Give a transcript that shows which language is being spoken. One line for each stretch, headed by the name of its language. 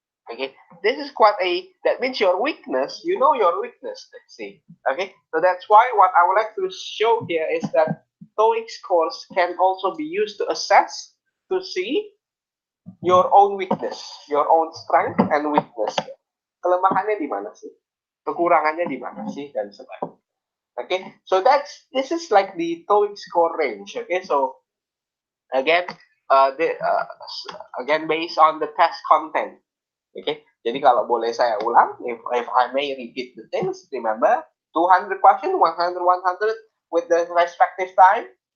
English: Okay, this is quite that means your weakness, you know your weakness, let's see. Okay, so that's why what I would like to show here is that TOEIC scores can also be used to assess, to see your own weakness, your own strength and weakness.
Indonesian: Kelemahannya di mana sih? Kekurangannya di mana sih? Dan sebagainya.
English: Okay, so this is like the TOEIC score range. Okay, so again, again based on the test content. Okay,
Indonesian: jadi kalau boleh saya ulang,
English: if I may repeat the things, remember 200 question, 100 with the respective time.